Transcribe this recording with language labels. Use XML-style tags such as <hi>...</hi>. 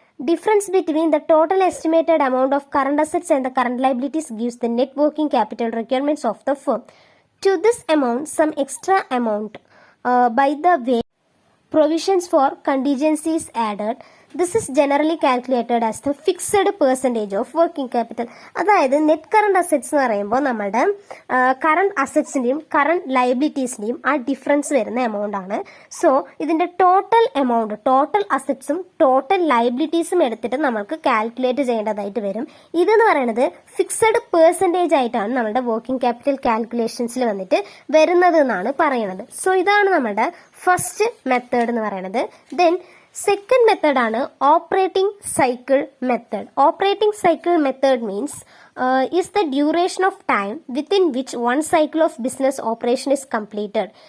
<en>Difference between the total estimated amount of current assets and the current liabilities gives the net working capital requirements of the firm. To this amount, some extra amount by the way provisions for contingencies added. This is generally calculated as the fixed percentage of working capital.</en> <ml>അതായത് net current assets എന്ന് പറയുമ്പോൾ നമ്മുടെ current അസറ്റ്സിന്റെയും current ലയബിലിറ്റീസിന്റെയും ആ difference വരുന്ന amount ആണ്. So ഇതിന്റെ total amount, total അസറ്റ്സും total ലയബിലിറ്റീസും എടുത്തിട്ട് നമ്മൾക്ക് കാൽക്കുലേറ്റ് ചെയ്യേണ്ടതായിട്ട് വരും. ഇതെന്ന് പറയുന്നത് ഫിക്സഡ് പെർസെൻറ്റേജ് ആയിട്ടാണ് നമ്മുടെ വർക്കിംഗ് ക്യാപിറ്റൽ കാൽക്കുലേഷൻസിൽ വന്നിട്ട് വരുന്നത് എന്നാണ് പറയുന്നത്. സോ ഇതാണ് നമ്മുടെ ഫസ്റ്റ് മെത്തേഡ് എന്ന് പറയുന്നത്. ദെൻ സെക്കൻഡ് മെത്തേഡ് ആണ് operating cycle method.</ml> <en>Operating cycle method means is the duration of time within which one cycle of business operation is completed.</en>